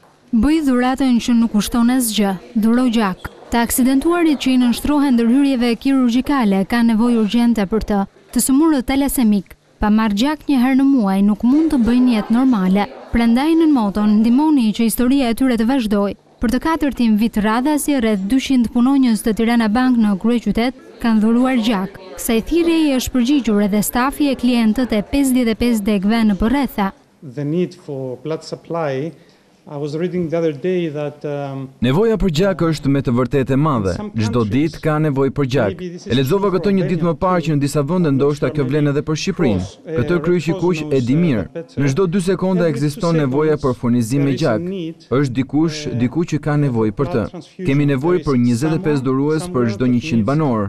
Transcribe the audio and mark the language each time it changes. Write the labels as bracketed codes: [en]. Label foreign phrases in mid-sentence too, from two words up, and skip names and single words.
[sq] Bëj dhuratën që nuk kushton asgjë, dhuro gjak. Të aksidentuarit që i nënshtrohen ndërhyrjeve kirurgjikale kanë nevojë urgjente për të sëmurët talasemik, pa marrë gjak një herë në muaj nuk mund të bëjnë jetë normale. Prandaj nën moton ndihmoni që historia e tyre të vazhdojë. Për të katërtin vit radhasi rreth 200 punonjës të Tirana Bank në kryeqytet kanë dhuruar gjak. Kësaj thirrje i është përgjigjur edhe stafi e klientët e 55 degëve në përretha. [en] The need for blood supply. I was reading the other day that [sq] Nevoja për gjak është me të vërtetë e madhe. Çdo ditë ka nevojë për gjak. E lexova këtë një ditë më parë që në disa vende ndoshta kjo vlen edhe për Shqipërinë. Këtë kryqëkuq e di mirë. Në çdo 2 sekonda ekziston nevoja për furnizim me gjak. Është diku që ka nevojë për të. Kemi nevojë për 25 dhurues për çdo 100 banor.